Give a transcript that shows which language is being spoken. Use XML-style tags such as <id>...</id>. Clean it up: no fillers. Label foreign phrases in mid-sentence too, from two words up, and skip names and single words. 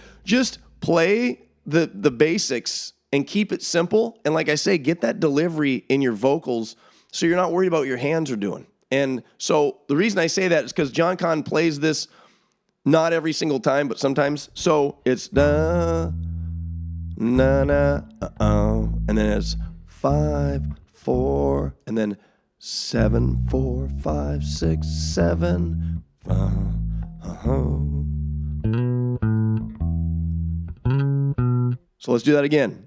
<en>Just play the basics and keep it simple. And like I say, get that delivery in your vocals so you're not worried about what your hands are doing. And so the reason I say that is because John Kahn plays this not every single time, but sometimes. So it's da, na, na, and then it's 5, 4, and then 7, 4, 5, 6, 7. So let's do that again.</en>